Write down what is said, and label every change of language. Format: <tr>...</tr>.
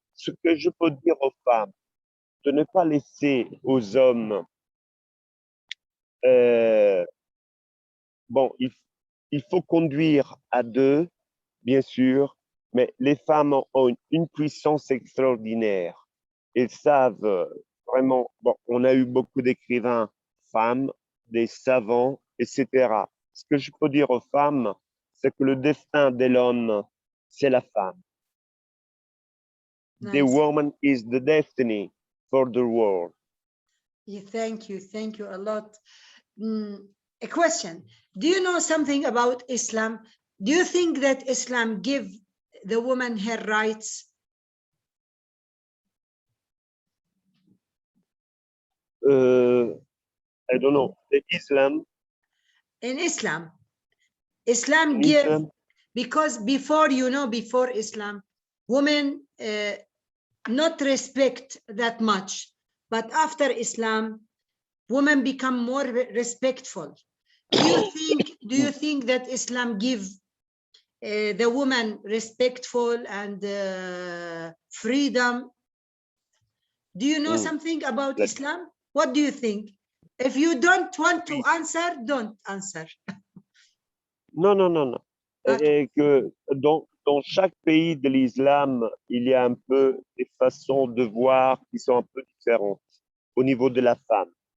<fr>Ce que je peux dire aux femmes, de ne pas laisser aux hommes bon, il faut conduire à deux, bien sûr, mais les femmes ont une puissance extraordinaire. Elles savent vraiment, bon, on a eu beaucoup d'écrivains femmes, des savants, etc. Ce que je peux dire aux femmes, c'est que le destin de l'homme, c'est la femme.</fr> <en>nice. The woman is the destiny for the world. Yeah, thank you a lot. A question: do you know something about Islam? Do you think that Islam give the woman her rights? I don't know. The Islam. In Islam give, because before, you know, before Islam, women not respect that much, but after Islam, women become more respectful. Do you think that Islam give the woman respectful and freedom? Do you know something about Islam? What do you think? If you don't want to answer, don't answer.</en> <fr>Non. Okay. Et que dans chaque pays de l'islam, il y a un peu des façons de voir qui sont un peu différentes au niveau de la femme.</fr>